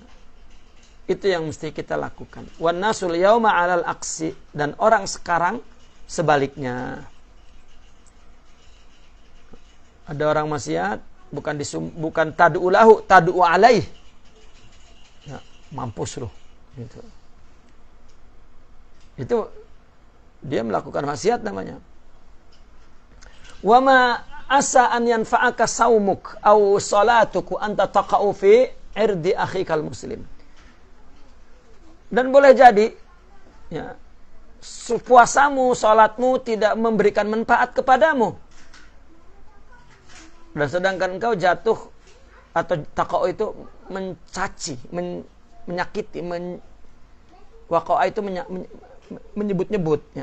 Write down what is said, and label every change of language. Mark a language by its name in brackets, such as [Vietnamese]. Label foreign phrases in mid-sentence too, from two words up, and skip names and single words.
[Indonesian] Itu yang mesti kita lakukan. [Arabic] والناس اليوم على العكس, [Indonesian] dan orang sekarang sebaliknya. Ada orang maksiat, bukan [Arabic] تدعو له, تدعو عليه. [Indonesian] Ya, mampus loh. Gitu. Itu dia melakukan maksiat namanya. [Arabic] وما عسى أن ينفعك صومك أو صلاتك أنت تقع في عرض أخيك المسلم. [Indonesian] Dan boleh jadi ya, puasamu, salatmu tidak memberikan manfaat kepadamu. Dan sedangkan engkau jatuh atau taqa'u itu mencaci, menyakiti, waqa'a itu menyebut-nyebut ya.